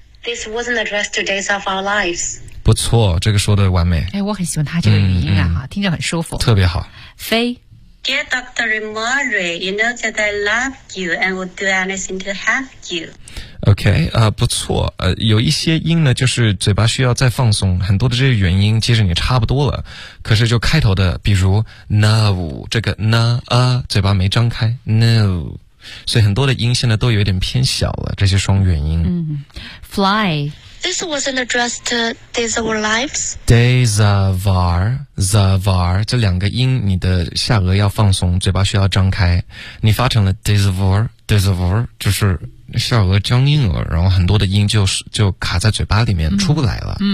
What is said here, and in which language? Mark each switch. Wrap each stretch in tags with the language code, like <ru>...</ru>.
<en>This wasn't addressed to days of our lives</en> <zh>不错，这个说的完美。哎，我很喜欢他这个语音啊，听着很舒服，特别好。飞</zh> <en>Dear Dr. Murray, you know that I love you and would do anything to have you.</en> <zh>OK, 不错，有一些音呢就是嘴巴需要再放松，很多的这些元音其实你差不多了，可是就开头的比如 No, 这个 No, 嘴巴没张开 No, 所以很多的音现在都有点偏小了，这些双元音。</zh> <en>Fly This wasn't addressed to Days of Our Lives.</en> <zh>Days of Our, Zavar, 这两个音你的下颚要放松，嘴巴需要张开，你发成了</zh> <en>Days of Our, Days of Our,</en> <zh>就是下颚僵硬了，然后很多的音就卡在嘴巴里面出不来了。</zh>